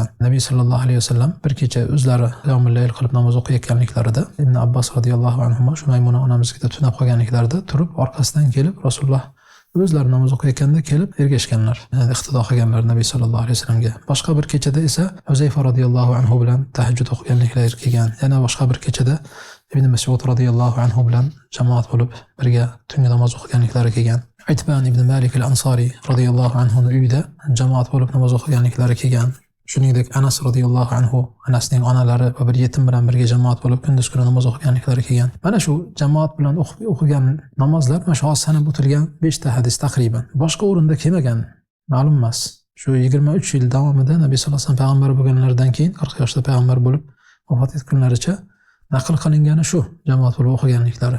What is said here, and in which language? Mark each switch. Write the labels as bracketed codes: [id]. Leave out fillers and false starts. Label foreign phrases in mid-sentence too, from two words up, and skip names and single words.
[uz] Nabiy [ar] صلى الله عليه وسلم [uz] bir kecha o'zlari [ar] قيام الليل [uz] qilib namoz o'qiyotganliklarida Ibn Abbos [ar] رضي الله عنه [uz] shu Maymuna onamizga tunab qolganliklarida turib orqasidan kelib Rasululloh o'zlari namoz o'qiyotganda kelib ergashganlar, iqtido qilganlar Nabiy [ar] sallallohu alayhi vasallamga. [uz] Boshqa bir kechada esa Huzayfa [ar] رضي الله عنه [uz] bilan tahajjud o'qiganliklari kelgan. Yana boshqa bir kechada Ibn Mas'ud [ar] رضي الله عنه [uz] bilan jamoat bo'lib birga tungi namoz o'qiganliklari kelgan. Itban ibn Malik al-Ansari [ar] رضي الله عنه [uz] uyida jamoat bo'lib namoz o'qiganliklari kelgan. Shuningdek Anas [ar] رضي الله عنه, [uz] Anasning onalari va bir yetim bilan birga jamoat bo'lib kunduz kuni namoz o'qiganliklari kelgan. Mana shu jamoat bilan o'qigan namozlar mana shu sanab o'tilgan 5 ta hadis taqriban. Boshqa o'rinda kelmagan, ma'lum emas. Shu 23 yil davomida Nabiy [ar] صلى الله عليه وسلم [uz] payg'ambar bo'lganlaridan keyin 40 yoshda payg'ambar bo'lib vafot etganlaricha naql qilingani shu jamoat bo'lib o'qiganliklari.